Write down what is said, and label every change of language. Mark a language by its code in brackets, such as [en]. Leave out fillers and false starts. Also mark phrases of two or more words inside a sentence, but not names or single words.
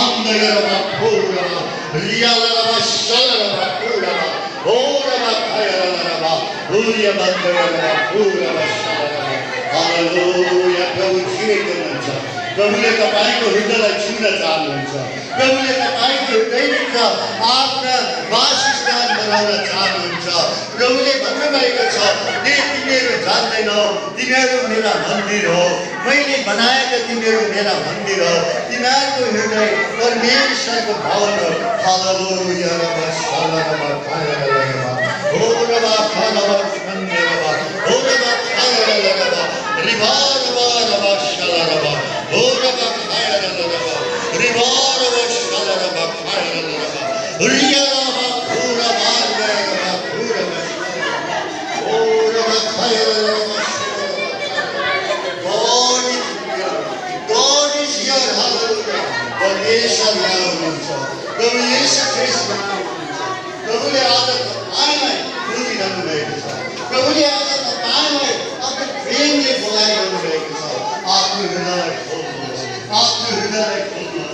[ne] Mandagaraba Kuraba, Rialaraba Shalaraba Kuraba, Oraba Kayalaraba, Uria Mandagaraba Kuraba Shalaraba. Hallelujah. प्रभु जीवित हुनुहुन्छ। प्रभुले तपाईको हृदयलाई छुन चाहनुहुन्छ। प्रभुले तपाईको हृदयभित्र आफ्ना वासस्थान बनाउन चाहनुहुन्छ। प्रभुले भन्नुभएको छ, तिमीहरू जान्दैनौ, तिमीहरू मेरा मन्दिर हो, मैले बनाएका तिमीहरू मेरा मन्दिर हो, तिमीहरूको हृदय परमेश्वरको भवन हो। हालेलुया। रबा शालारबा कायरलरबा, ओरबा खालबा खन्देरबा, ओरबा कायरलरबा, रिबारबा रबा शालारबा, ओरबा कायरलरबा, रिबारबा शालारबा कायरलरबा, रियारबा ओरबा रबा ओरबा, ओरबा कायरलरबा। [en] God is here. Hallelujah. [ne] परमेश्वर यहाँ हुनुहुन्छ। प्रभु येशू ख्रीष्ट यहाँ हुनुहुन्छ। प्रभुले आज तपाईलाई बुझिरहनु भएको छ। प्रभुले आज तपाईलाई आफ्नो प्रेमले बोलाइरहनु भएको छ। आफ्नो हृदयलाई खोल्नुहोस्, आफ्नो हृदयलाई खोल्नुहोस्।